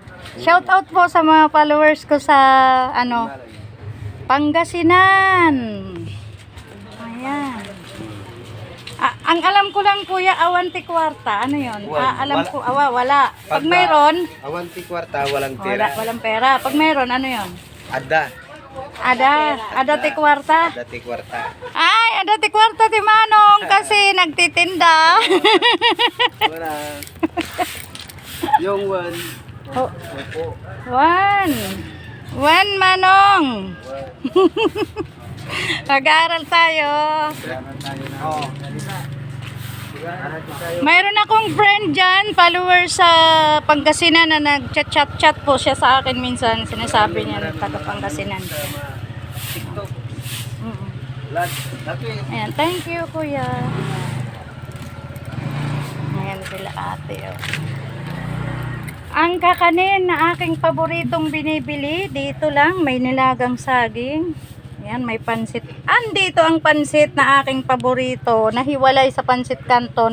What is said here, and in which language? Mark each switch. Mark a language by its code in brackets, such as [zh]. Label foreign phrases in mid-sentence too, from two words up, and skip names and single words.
[tl] Shoutout po sa mga followers ko sa ano, Pangasinan. Ayan. Ang alam ko lang kuya, [ilo] awanti kwarta. [tl] Ano yun? Alam ko, wala. Pag mayroon, [ilo] awanti kwarta, [tl] walang pera. walang pera. Pag mayroon, ano yun? Ada. [ilo] Ada ti kwarta. Ada ti kwarta. Ay, ada ti kwarta ti Manong [tl] kasi nagtitinda. Wala. Yung one. Oh, Opo. one Manong. Mag-aaral tayo. Oh. Mayroon akong friend dyan, follower sa Pangasinan na nag-chat-chat po siya sa akin minsan. Sinasabi niya na taga Pangasinan. TikTok. Blood. Dati. Ayan, [en] thank you, [tl] kuya. Ayan sila ate, oh. Ang kakanin na aking paboritong binibili, dito lang, may nilagang saging. Ayan, may pansit. Andito ang pansit na aking paborito, nahiwalay sa pansit canton.